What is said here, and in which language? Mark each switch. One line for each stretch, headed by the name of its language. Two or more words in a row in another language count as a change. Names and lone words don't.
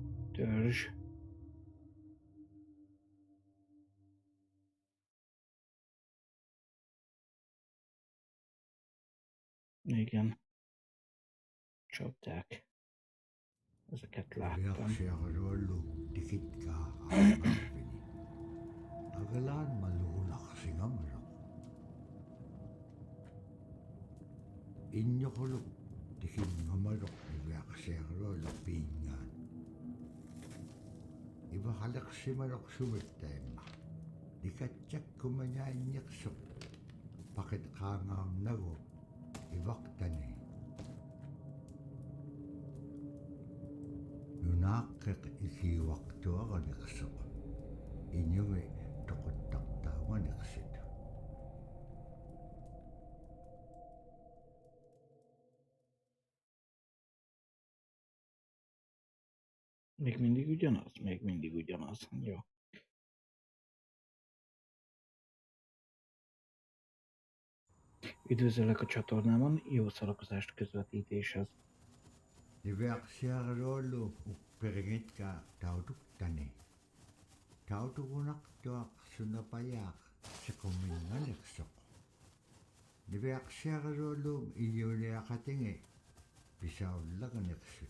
Hungarian: Törzs. Igen. Csapdák. Ezeket láttam.
Inupiaq: Reaksiarollu tikitkaa aakarvini. Agalaan maluulaqsingamraq. Injoqulu tikinngamaroq reaksiarollu piingaan. Ivaqaleqsimaroq sumittaimma. Nikatjakkumanyaanniqsuq. Pakit qaangaarnagu ivaqtani. Nunaaqqiq ikiuaqtuaqaniqsuq. Inyungi toquttaqtaaganiqsit.
Hungarian: Még mindig ugyanaz? Még mindig ugyanaz. Jó. Üdvözöllek a csatornámon, jó szórakozást közvetítéshez.
Inupiaq: Niveaqsiarollu upperingitkaa tautuktani. Tautugunaqtuaq sunapayaaq siquminganiqsuq. Niveaqsiarollu inyuniaqatingi pisaullaganiqsut.